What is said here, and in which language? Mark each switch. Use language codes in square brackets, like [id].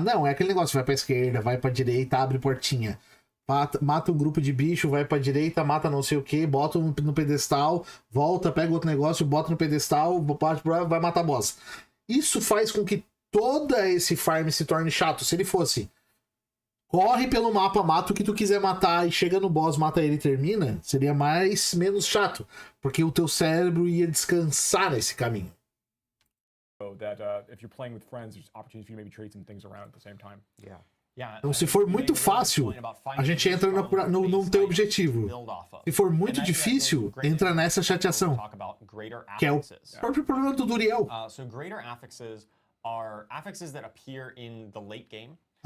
[pt] Não, é aquele negócio, vai pra esquerda, vai pra direita, abre portinha. Mata um grupo de bicho, vai pra direita, mata não sei o que, bota no pedestal, volta, pega outro negócio, bota no pedestal, vai matar boss. Isso faz com que todo esse farm se torne chato. Se ele fosse corre pelo mapa, mata o que tu quiser matar e chega no boss, mata ele e termina, seria menos chato, porque o teu cérebro ia descansar nesse caminho. [en] That if you're playing with friends, there's opportunities for you to maybe trade some things around at the same time. [pt] Então, se for muito fácil, a gente entra no teu objetivo. Se for muito difícil, entra nessa chateação, que é o próprio problema do Duriel. [en] So greater affixes are affixes that appear in the late game.